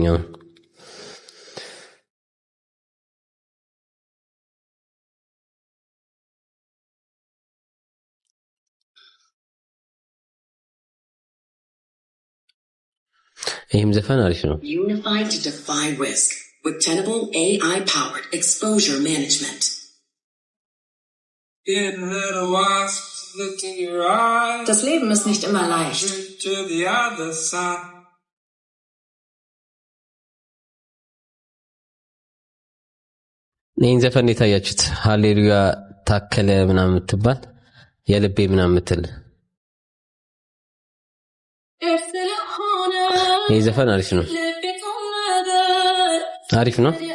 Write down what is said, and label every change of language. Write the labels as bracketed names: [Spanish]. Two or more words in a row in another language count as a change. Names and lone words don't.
[Amharic] አሁን ይህም ዘፈን አሪፍ ነው። [English] Unified to defy risk with Tenable AI-powered exposure management. [German] Das Leben ist nicht immer leicht. [Amharic] ይህን ዘፈን የታያችሁት ሃሌሉያ ታከለ ምናምን የምትባል የልቤ ምናምን የምትል ይህ ዘፈን አሪፍ ነው። አሪፍ ነው።